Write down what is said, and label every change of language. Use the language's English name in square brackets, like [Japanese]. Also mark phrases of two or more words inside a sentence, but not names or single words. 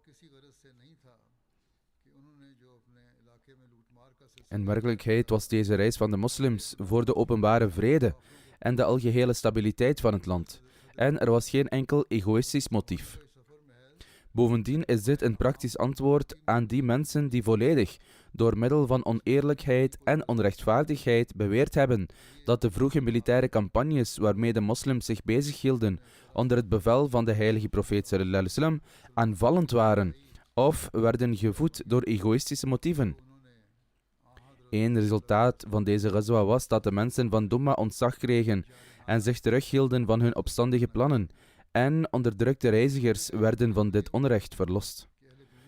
[Dutch] In werkelijkheid was deze reis van de moslims voor de openbare vrede en de algehele stabiliteit van het land, en er was geen enkel egoïstisch motief. Bovendien is dit een praktisch antwoord aan die mensen die volledig, door middel van oneerlijkheid en onrechtvaardigheid, beweerd hebben dat de vroege militaire campagnes waarmee de moslims zich bezighielden onder het bevel van de heilige profeet [Arabic] صلى الله عليه وسلم [Dutch] aanvallend waren of werden gevoed door egoïstische motieven. Eén resultaat van deze ghazwa was dat de mensen van Dumma ontzag kregen en zich terughielden van hun opstandige plannen, en onderdrukte reizigers werden van dit onrecht verlost.